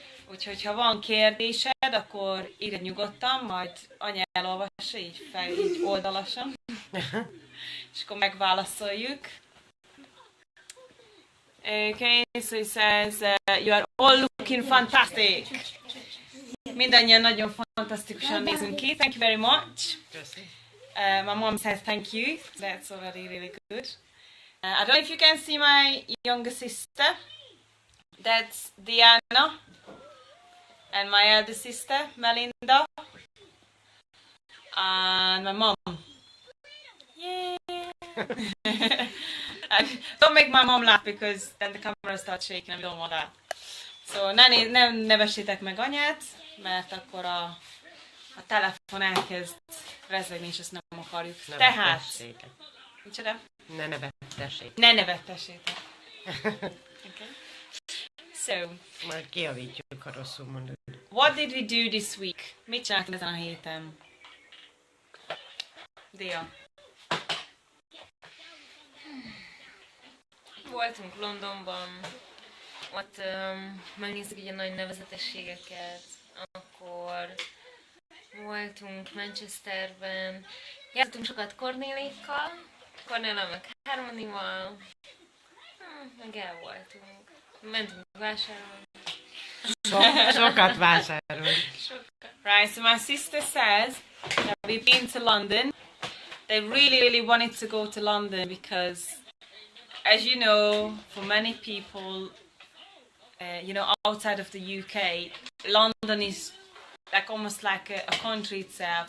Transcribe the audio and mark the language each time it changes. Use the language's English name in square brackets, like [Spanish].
[Hungarian] Úgyhogy ha van kérdésed, akkor írj nyugodtan, majd anya elolvassa így oldalasan, és akkor megválaszoljuk. [English] Okay, so he says, you are all looking fantastic. [Hungarian] Mindannyian nagyon fantasztikusan nézünk ki. [English] Thank you very much. My mom says thank you. That's already really good. I don't know if you can see my younger sister. That's Diana. And my elder sister, Melinda. And my mom. Yeah. Don't make my mom laugh because then the camera starts shaking and we don't want that. [Hungarian] So nem nevessétek meg anyát, mert akkor a telefon elkezd rezegni, és ezt nem akarjuk. Tehát... Micsoda? Ne nevettessétek. Ne nevettessétek. Okay. So... Majd kijavítjuk, ha rosszul mondod. [English] What did we do this week? [Hungarian] Mit csináltunk ezen a héten? Dia. Voltunk Londonban, ott megnéztük ugye a nagy nevezetességeket, akkor voltunk Manchesterben, jártunk sokat Kornélékkal, Kornéllal meg Harmonival, meg el voltunk, mentünk vásárolni. Sokat vásárolni. [English] Right, so my sister says that we've been to London. They really wanted to go to London because as you know, for many people, outside of the UK, London is like almost like a country itself.